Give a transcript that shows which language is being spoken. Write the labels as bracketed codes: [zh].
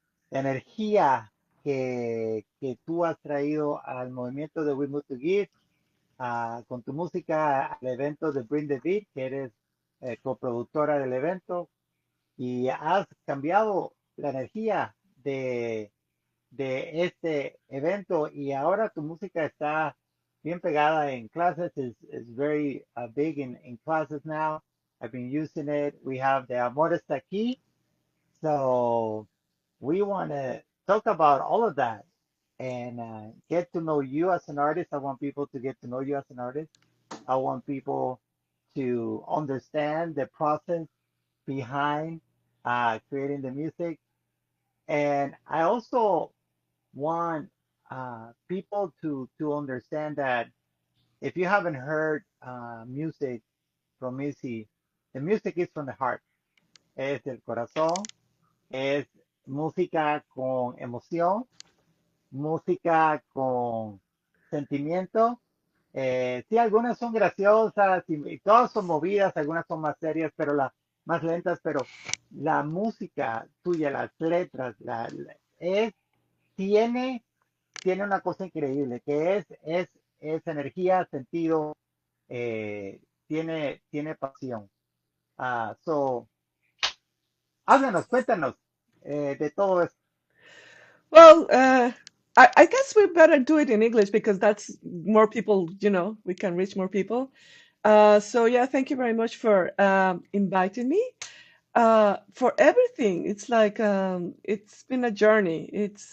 [es] energía que tú has traído al movimiento de We Move to Give, con tu música al evento de Bring the Beat, que eres coproductora del evento, y has cambiado la energía de este evento y ahora tu música está bien pegada en clases, [en] is very big in classes now. I've been using it. We have the Amor está aquí. So we want to talk about all of that and get to know you as an artist. I want people to get to know you as an artist. I want people to understand the process behind creating the music. And I also want people to understand that if you haven't heard music from Missy, the music is from the heart. [es] Es del corazón. Es música con emoción, música con sentimiento. Sí, algunas son graciosas y todas son movidas, algunas son más serias, pero las más lentas, pero la música tuya, las letras, tiene, tiene una cosa increíble, que es energía, sentido, tiene pasión. So, háblanos, cuéntanos de todo esto. [en] well, I guess we better do it in English because that's more people, we can reach more people. So yeah, thank you very much for inviting me. For everything. It's like it's been a journey.